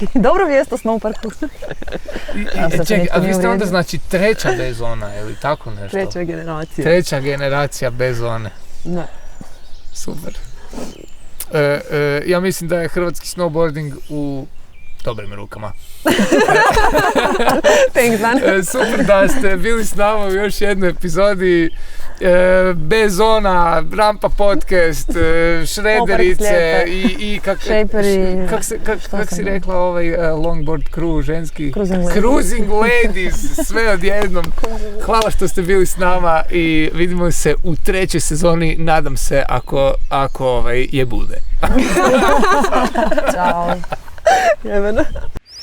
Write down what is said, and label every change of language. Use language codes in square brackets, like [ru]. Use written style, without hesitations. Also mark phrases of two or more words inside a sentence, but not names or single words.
[hr] Dobro vijest o Snow Parku. Čekaj, a vi ste onda znači treća B-zona ili tako nešto? treća generacija. Treća generacija B-zone. Da. Super. Ja mislim da je hrvatski snowboarding u dobrim rukama. [en] Thanks, man. [hr] Super da ste bili s nama u još jednoj epizodi B-zona, Rampa podcast, Šrederice i kak si rekla [en] longboard crew, [hr] ženski? [en] Cruising ladies, [hr] sve odjednom. Hvala što ste bili s nama i vidimo se u trećoj sezoni, nadam se ako je bude. Ćao. Jebeno.